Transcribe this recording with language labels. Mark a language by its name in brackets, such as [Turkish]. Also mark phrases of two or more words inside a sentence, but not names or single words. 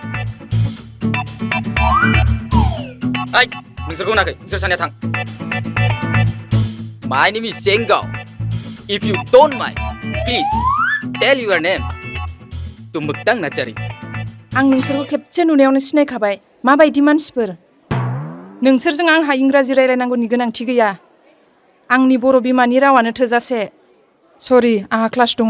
[Bodo] ओइ नोंसोरखौ होनाखै नोंसोर सानैया थां [English] my name is जेंगाव if you don't mind please tell your name Mwgthang नार्जारी [Bodo] आं नोंसोरखौ खेबसे नुनायावनो सिनायखाबाय माबायदि मानसिफोर नोंसोरजों आंहा इंराजि रायलायनांगौनि गोनांथि गैया आंनि बर' बिमानि रावानो थोजासे सरि आंहा क्लास दङ